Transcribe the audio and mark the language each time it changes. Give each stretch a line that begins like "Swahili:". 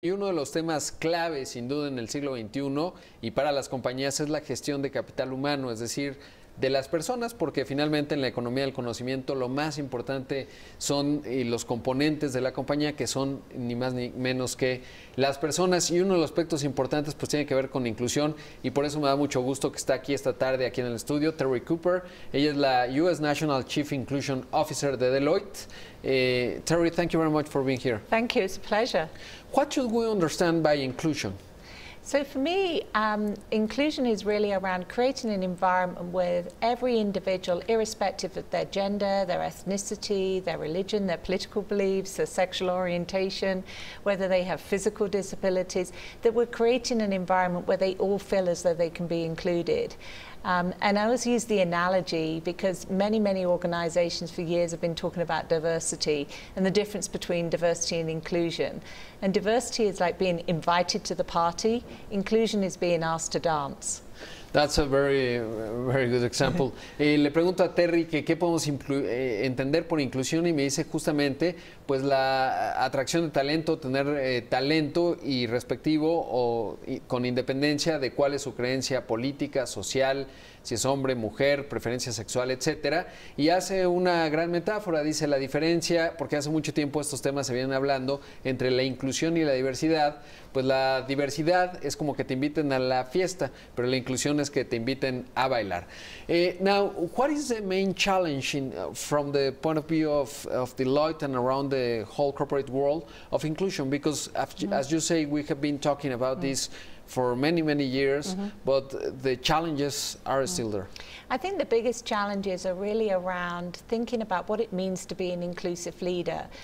Spanish: Y uno de los temas clave, sin duda, en el siglo XXI y para las compañías es la gestión de capital humano, es decir, de las personas, porque finalmente en la economía del conocimiento lo más importante son los componentes de la compañía, que son ni más ni menos que las personas. Y uno de los aspectos importantes pues tiene que ver con inclusión, y por eso me da mucho gusto que está aquí esta tarde, aquí en el estudio, Terry Cooper. Ella es la U.S. National Chief Inclusion Officer de Deloitte.
English: Terry, thank you very much for being here. Thank you, it's a pleasure. What should we understand by inclusion? So for me, inclusion is really around creating an environment where every individual, irrespective of their gender, their ethnicity, their religion, their political beliefs, their sexual orientation, whether they have physical disabilities, that we're creating an environment where they all feel as though they can be included. And I always use the analogy because many organizations for years have been talking about diversity and the difference between diversity and inclusion. And diversity is like being invited to the party. Inclusion is being asked to dance. That's a very good example.
Spanish: Le pregunto a Terry que qué podemos entender por inclusión y me dice justamente pues la atracción de talento, tener talento y respectivo o con independencia de cuál es su creencia política, social, si es hombre, mujer, preferencia sexual, etcétera. Y hace una gran metáfora, dice la diferencia, porque hace mucho tiempo estos temas se vienen hablando, entre la inclusión y la diversidad. Pues la diversidad es como que te inviten a la fiesta, pero la inclusión es que te inviten a bailar.
English: Now, what is the main challenge from the point of view of Deloitte and around the whole corporate world of inclusion? Because as you say, we have been talking about this for many years, but the challenges are still there. I think the biggest challenges are really around thinking about what it means to be an inclusive leader.